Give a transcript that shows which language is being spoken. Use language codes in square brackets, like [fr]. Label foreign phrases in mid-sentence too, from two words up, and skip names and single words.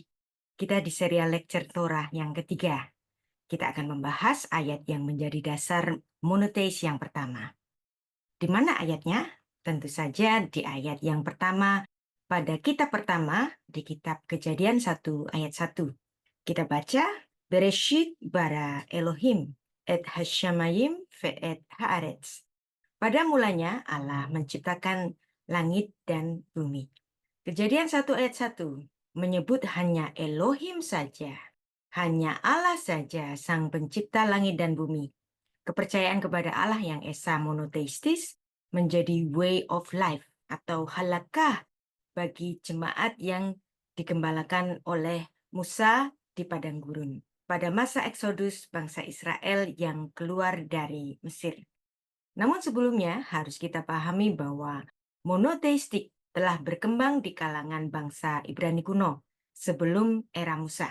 [id] Kita di serial lecture Torah yang ketiga. Kita akan membahas ayat yang menjadi dasar monoteis yang pertama. Di mana ayatnya? Tentu saja di ayat yang pertama pada kitab pertama di kitab Kejadian 1 ayat 1. Kita baca, [he] בראשית ברא אלוהים את השמים ואת הארץ. [id] Pada mulanya Allah menciptakan langit dan bumi. Kejadian 1 ayat 1 menyebut hanya Elohim saja. Hanya Allah saja sang pencipta langit dan bumi. Kepercayaan kepada Allah yang esa monoteistis menjadi [en] way of life [id] atau halakah bagi jemaat yang digembalakan oleh Musa di padang gurun pada masa Eksodus bangsa Israel yang keluar dari Mesir. Namun sebelumnya harus kita pahami bahwa monoteistik telah berkembang di kalangan bangsa Ibrani kuno sebelum era Musa.